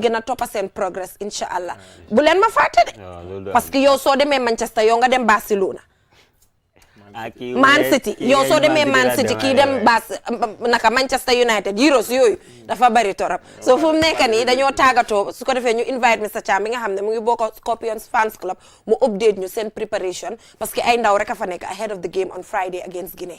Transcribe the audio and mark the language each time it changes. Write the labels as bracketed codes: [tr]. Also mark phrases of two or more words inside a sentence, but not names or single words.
[wo] gën a toppa seen progress [ar] إن شاء الله [wo] bu leen ma fàtte de [fr] parce que [wo] yow soo demee Manchester yow nga dem Barcelona Man City yow soo demee Man City kii dem naka Manchester United Euros yooyu dafa bari torop so fu mu nekk nii dañoo tàggatoo su ko defee ñu invite Mr Cham bi nga xam ne mu ngi bokk Scorpions [en] fans club [wo] mu update ñu seen preparation [fr] parce que [wo] ay ndaw rek a fa nekk [en] ahead of the game on Friday against Guinea.